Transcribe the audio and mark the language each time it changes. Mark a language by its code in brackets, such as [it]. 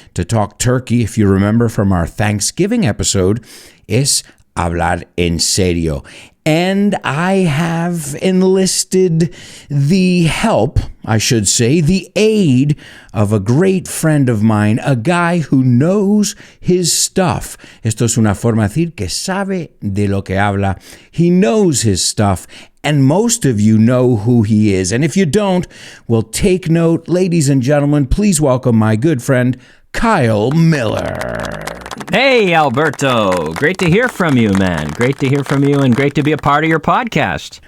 [en] To talk turkey, if you remember from our Thanksgiving episode, [es] es hablar en serio. [en] And I have enlisted the help, I should say, the aid of a great friend of mine, a guy who knows his stuff. [es] Esto es una forma de decir que sabe de lo que habla. [en] He knows his stuff, and most of you know who he is. And if you don't, well, take note. Ladies and gentlemen, please welcome my good friend, Kyle Millar. Hey, Alberto. Great to hear from you, man. Great to hear from you and great to be a part of your podcast.